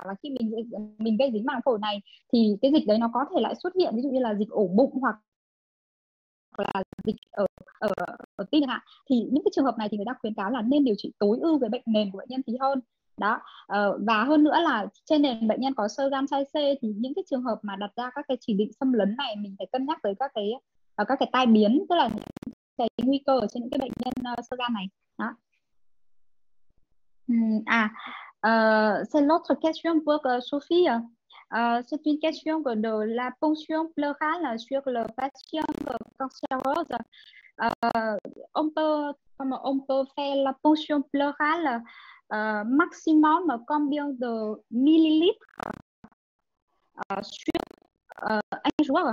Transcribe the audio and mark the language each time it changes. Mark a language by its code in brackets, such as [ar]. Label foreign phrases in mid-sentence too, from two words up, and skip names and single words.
[vi] Và khi mình gây dính màng phổi này thì cái dịch đấy nó có thể lại xuất hiện, ví dụ như là dịch ổ bụng hoặc là dịch ở tim chẳng hạn, thì những cái trường hợp này thì người ta khuyến cáo là nên điều trị tối ưu với bệnh nền của bệnh nhân thì hơn đó. Và hơn nữa là trên nền bệnh nhân có xơ gan trai C thì những cái trường hợp mà đặt ra các cái chỉ định xâm lấn này, mình phải cân nhắc tới các cái tai biến, tức là những cái nguy cơ ở trên những cái bệnh nhân xơ gan này đó. [fr] C'est l'autre question pour Sophie. C'est une question de la ponction pleurale sur le patient cancéreuse. On peut faire la ponction pleurale maximum combien de millilitres sur un jour?